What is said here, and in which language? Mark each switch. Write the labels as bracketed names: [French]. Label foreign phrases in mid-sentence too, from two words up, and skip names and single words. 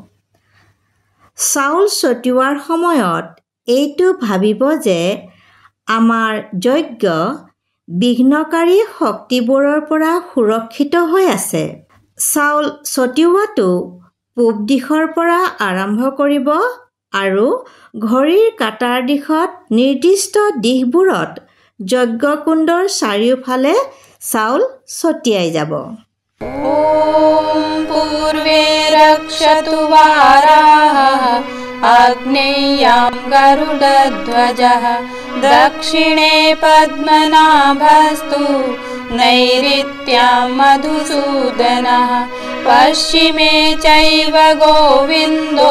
[Assamese] চাউল ছটিওৱাৰ সময়ত এইটো ভাবিব যে আমাৰ যজ্ঞ বিঘ্নকাৰী শক্তিবোৰৰ পৰা সুৰক্ষিত হৈ আছে। চাউল ছটিওৱাটো পূব দিশৰ পৰা আৰম্ভ কৰিব আৰু ঘড়ীৰ কাটাৰ দিশত নিৰ্দিষ্ট দিশবোৰত যজ্ঞকুণ্ডৰ চাৰিওফালে চাউল ছটিয়াই যাব। [Sanskrit] ॐ पूर्वे रक्षतु वाराः आग्नेय्यां गरुडध्वजः दक्षिणे पद्मनाभस्तु नैऋत्यां मधुसूदनः पश्चिमे चैव गोविन्दो